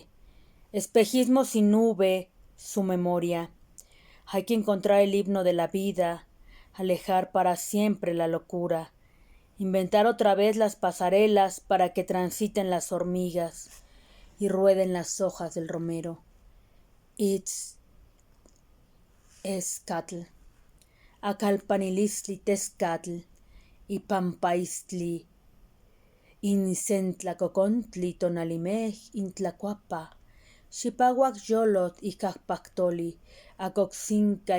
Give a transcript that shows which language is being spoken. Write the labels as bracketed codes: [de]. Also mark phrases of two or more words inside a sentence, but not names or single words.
[es] Espejismo sin nube, su memoria. Hay que encontrar el himno de la vida, alejar para siempre la locura, inventar otra vez las pasarelas para que transiten las hormigas y rueden las hojas del romero. [nah] Escatl, Acalpanilistli tezcatl, y pampaistli, incentlacocontli tonalimej intlacuapa, xipahuac yolot icajpactoli, acoxinca y